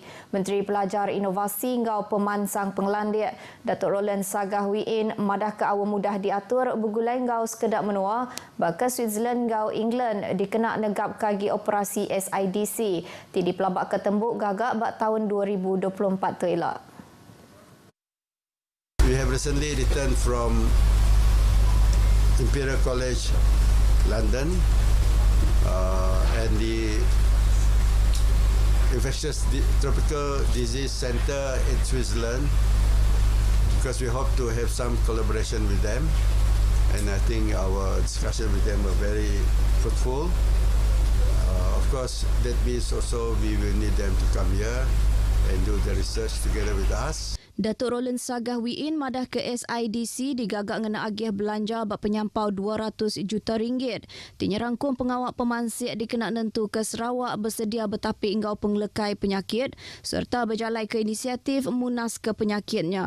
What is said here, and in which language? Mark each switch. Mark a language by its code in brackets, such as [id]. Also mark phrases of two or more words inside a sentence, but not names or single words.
[iba] Menteri Pelajar Inovasi ngau pemansang penglandik Datuk Roland Sagah Wiin madah ke awal mudah diatur bergulai ngau sekedap menua baka Switzerland ngau England dikena negap kagi operasi SIDC. Tidi pelabak ketembuk gagak bak tahun 2024 tu elak. [en] We have recently returned from Imperial College London and the Infectious Tropical Disease Center in Switzerland, because we hope to have some collaboration with them, and I think our discussion with them were very fruitful. Of course, that means also we will need them to come here and do the research together with us. [iba] Datuk Roland Sagah Wiin madah ke SIDC digagak ngena agih belanja bak penyampau 200 juta ringgit. Tinyerangkum pengawal pemansik dikena nentu ke Sarawak bersedia bertapik engkau penglekai penyakit serta berjalai ke inisiatif munas ke penyakitnya.